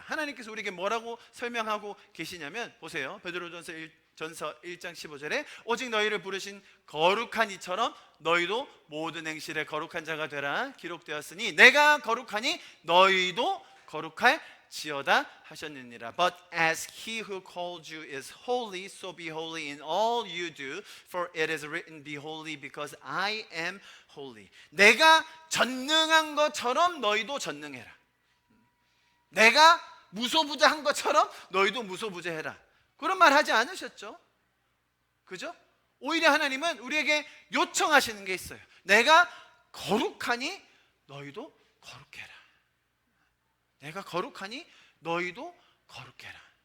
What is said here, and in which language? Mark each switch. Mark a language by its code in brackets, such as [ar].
[ko] 하나님께서 우리에게 뭐라고 설명하고 계시냐면, 보세요. 베드로전서 1장 15절에 오직 너희를 부르신 거룩한 이처럼 너희도 모든 행실에 거룩한 자가 되라 기록되었으니 내가 거룩하니 너희도 거룩할지어다 하셨느니라. [en] But as he who called you is holy, so be holy in all you do, for it is written, be holy because I am holy. [ko] 내가 전능한 것처럼 너희도 전능해라. 내가 무소부재한 것처럼 너희도 무소부재해라. 그런 말 하지 않으셨죠? 그죠? 오히려 하나님은 우리에게 요청하시는 게 있어요. 내가 거룩하니 너희도 거룩해라. 내가 거룩하니 너희도 거룩해라.